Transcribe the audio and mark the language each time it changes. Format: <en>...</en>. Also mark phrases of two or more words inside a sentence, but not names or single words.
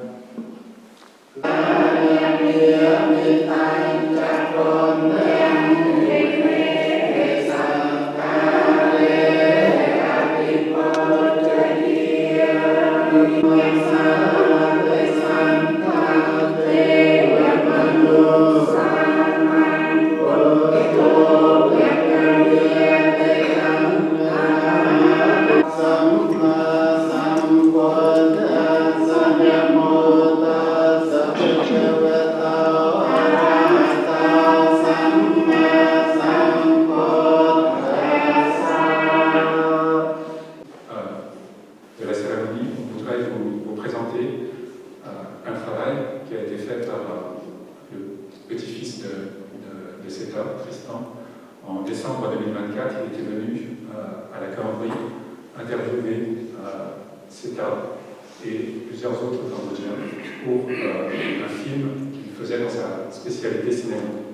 <pi>មេត្តាចាក់ព្រមទាំងវិវេសាកាលេអភិពុទ្ធជាមេសាទេសន្តទេវមនោសាមពុទ្ធោវេកវិទេកម្ម សម្មាសម្ពុទ្ធសម្យមោតាសព្ភវតោអរហតោសម្មាសម្ពុទ្ធសា</pi> <fr>De la cérémonie, on voudrait vous présenter un travail qui a été fait par le petit-fils de cet homme, Tristan. En décembre 2024, il était venu à la Cambodge interviewer cet homme et plusieurs autres Cambodgiens pour un film qu'il faisait dans sa spécialité cinéma.</fr>